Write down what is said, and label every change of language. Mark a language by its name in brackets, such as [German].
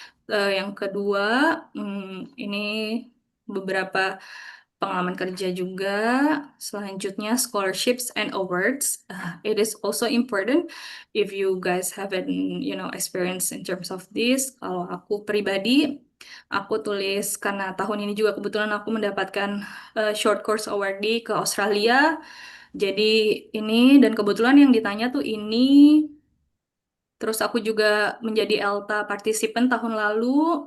[Indonesian] Yang kedua, ini beberapa pengalaman kerja juga. Selanjutnya, [English] scholarships and awards. It is also important if you guys haven't, experience in terms of this. [Indonesian] Kalau aku pribadi, aku tulis karena tahun ini juga kebetulan aku mendapatkan short course awardee ke Australia. Jadi ini dan kebetulan yang ditanya tuh ini. Terus aku juga menjadi ELTA participant tahun lalu.